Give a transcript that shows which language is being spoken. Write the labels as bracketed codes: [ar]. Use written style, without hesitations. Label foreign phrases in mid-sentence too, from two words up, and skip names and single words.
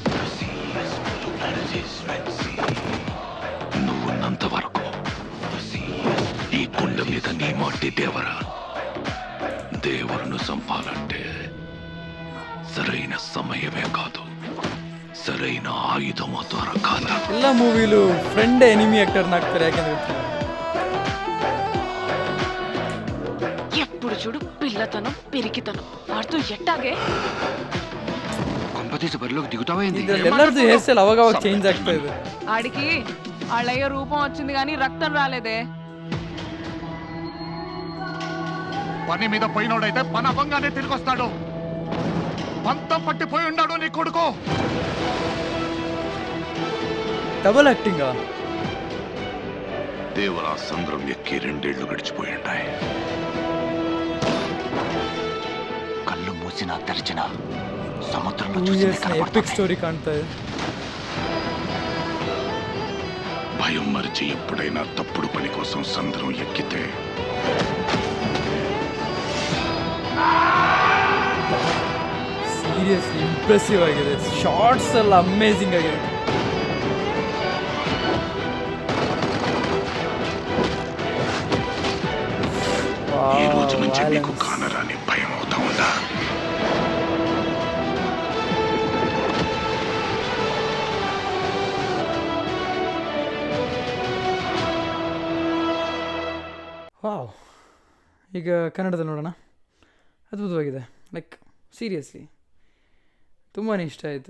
[te] నువ్వున్నంత వరకు ఈ కుండ మీద నీ మాటి దేవరా. దేవులను చంపాలంటే సరైన సమయమే కాదు, సరైన ఆయుధము దొరకాల. [kn] ಎಲ್ಲ ಮೂವಿಲು [en] friend enemy [kn] ಆಕ್ಟರ್ನ ಹಾಕ್ತಾರೆ. ಯಾಕೆಂದ್ರೆ [te] ఎప్పుడు చూడు పిల్లతనం పెరిగితనం వాడుతూ ఎట్టాగే కొంపతీసి బరిలోకి దిగుతావా? [kn] ಇದ್ರಲ್ಲಿ ಎಲ್ಲರದ್ದು [en] hair style [kn] ಅವಾಗ ಚೇಂಜ್ ಆಗ್ತಾ ಇದೆ. [te] ఆడికి వాళ్ళయ్య రూపం వచ్చింది కానీ రక్తం రాలేదే. పని మీద పోయినోడైతే పని అవ్వంగానే తిరిగి వస్తాడు. పంతం పట్టిపోయి ఉన్నాడు నీ కొడుకు. [en] double acting. [te] దేవరా సంద్రం ఎక్కి 2 ఏళ్లు గడిచిపోయి ఉంటాయి. కళ్ళు మూసినా తెరిచినా సముద్రంలో [en] epic story [kn] కాಣ್ತಾ ಇದೆ. [te] భయం మరిచి ఎప్పుడైనా తప్పుడు పని కోసం సంద్రం ఎక్కితే [en] seriously impressive [kn] ಆಗಿದೆ. ಶಾರ್ಟ್ಸ್ ಎಲ್ಲ ಅಮೇಜಿಂಗ್ ಆಗಿದೆ. [te] ఈ రోజు నుంచి మీకు కానరాని భయం అవుతా ఉందా? [kn] ವಾವ್. ಈಗ ಕನ್ನಡದಲ್ಲಿ ನೋಡೋಣ. ಅದ್ಭುತವಾಗಿದೆ. [en] like seriously [kn] ತುಂಬಾ ಇಷ್ಟ ಆಯಿತು.